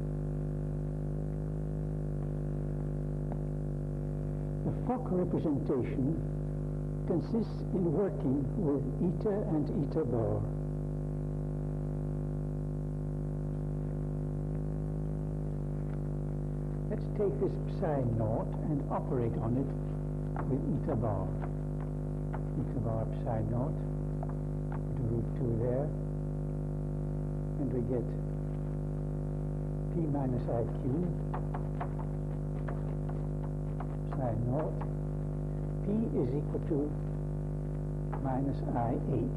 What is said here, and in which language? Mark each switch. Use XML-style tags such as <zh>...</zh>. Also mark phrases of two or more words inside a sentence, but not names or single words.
<en>The Fock representation consists in working with eta and eta bar. Let's take this psi naught and operate on it with eta bar. Eta bar psi naught, put a root 2 there, and we get p minus iq, psi naught. P is equal to minus IH.</en>